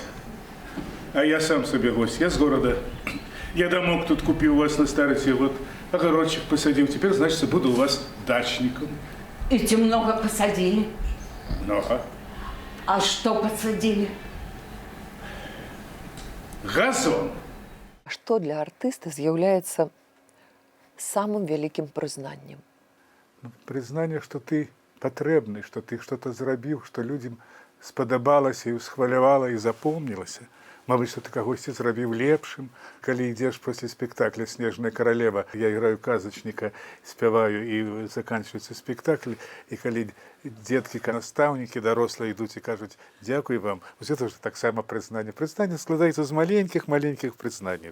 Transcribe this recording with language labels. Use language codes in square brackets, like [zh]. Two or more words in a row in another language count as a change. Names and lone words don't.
[ru] А я сам себе гость, я с города. Я домок тут купил у вас на старости, вот огородчик посадил. Теперь, значит, буду у вас дачником. И много посадили? Много. А что посадили? Газон. [be] Что для артиста з'яўляецца самым вялікім прызнаннем? [ru] Признание, что ты потребный, что ты что-то зрабіў, что людям спадабалася и усхвалявала и запомнилася. [be] Мабыць, што ты кагосьці зрабіў лепшым. Калі ідзеш пасля спектакля «Снежная каралева», я іграю казачніка, спяваю, і заканчваецца спектакль, і калі дзеткі, настаўнікі, дарослыя ідуць і кажуць «Дзякуй вам», вось гэта ўжо таксама прызнанне. Прызнанне складаецца з маленькіх знанняў.